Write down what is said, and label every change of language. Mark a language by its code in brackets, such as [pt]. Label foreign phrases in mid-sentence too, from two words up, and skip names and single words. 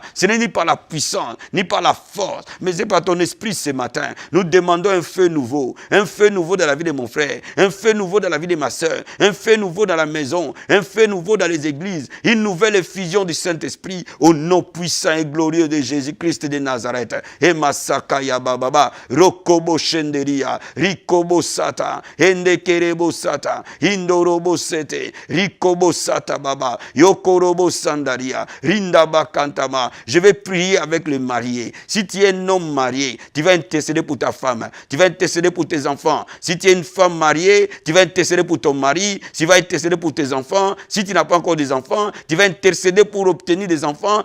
[fr] Ce n'est ni par la puissance, ni par la force, mais c'est par ton esprit ce matin. Nous demandons un feu nouveau dans la vie de mon frère, un feu nouveau dans la vie de ma soeur, un feu nouveau dans la maison, un feu nouveau dans les églises, une nouvelle effusion du Saint-Esprit au nom puissant et glorieux de Jésus-Christ de Nazareth. Et Masaka Yabababa, Rokobo Shenderia, Rikobo Sata, Endekerebo Sata, Indorobo Sete, Rikobo Sata Baba, Yokorobo Sandaria, Rindaba Kantama. Je vais prier avec le marié. Si tu es un homme marié, tu vas intercéder pour ta femme, tu vas intercéder pour tes enfants. Si tu es une femme mariée, tu vas intercéder pour ton mari, tu vas intercéder pour tes enfants. Si tu n'as pas encore des enfants, tu vas intercéder pour obtenir des enfants.